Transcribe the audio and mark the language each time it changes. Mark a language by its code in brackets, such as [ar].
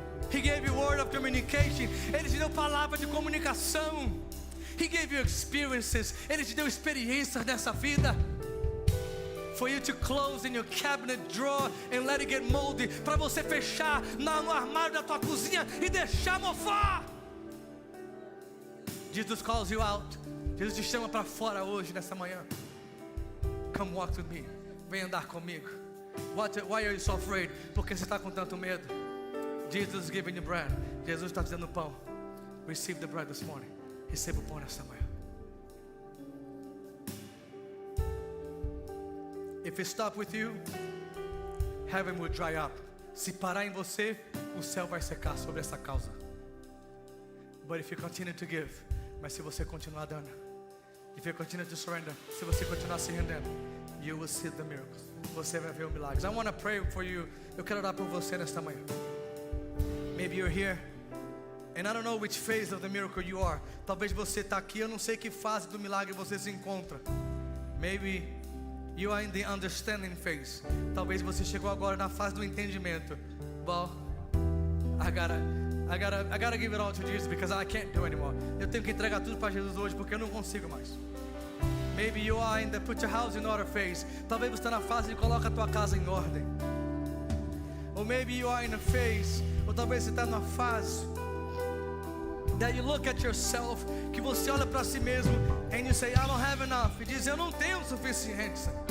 [en] He gave you word of communication. [pt] Ele te deu palavra de comunicação. [en] He gave you experiences. [pt] Ele te deu experiências nessa vida. [en] For you to close in your cabinet drawer and let it get moldy. [pt] Para você fechar no armário da tua cozinha e deixar mofar. [en] Jesus calls you out. [pt] Jesus te chama para fora hoje, nessa manhã. [en] Come walk with me. [pt] Vem andar comigo. [en] Why are you so afraid? [pt] Por que você está com tanto medo? [en] Jesus is giving you bread. [pt] Jesus está te dando pão. [en] Receive the bread this morning. [pt] Receba o pão nessa manhã. [en] If it stop with you, heaven will dry up. [pt] Se parar em você, o céu vai secar sobre essa causa. [en] But if you continue to give, [pt] mas se você continuar dando, [en] if you continue to surrender, [pt] se você continuar se rendendo, [en] you will see the miracles. [pt] Você vai ver os milagres. [en] I want to pray for you. [pt] Eu quero orar por você nesta manhã. [en] Maybe you're here, and I don't know which phase of the miracle you are. [pt] Talvez você está aqui, eu não sei que fase do milagre você se encontra. [en] Maybe you are in the understanding phase. [pt] Talvez você chegou agora na fase do entendimento. [en] Well, I gotta give it all to Jesus because I can't do anymore. [pt] Eu tenho que entregar tudo para Jesus hoje porque eu não consigo mais. [en] Maybe you are in the put your house in order phase. [pt] Talvez você está na fase de coloca a tua casa em ordem. [en] Or maybe you are in a phase, [pt] ou talvez você está numa fase [en] that you look at yourself, [pt] que você olha para si mesmo [en] and you say, I don't have enough. [pt] E diz, eu não tenho o suficiente.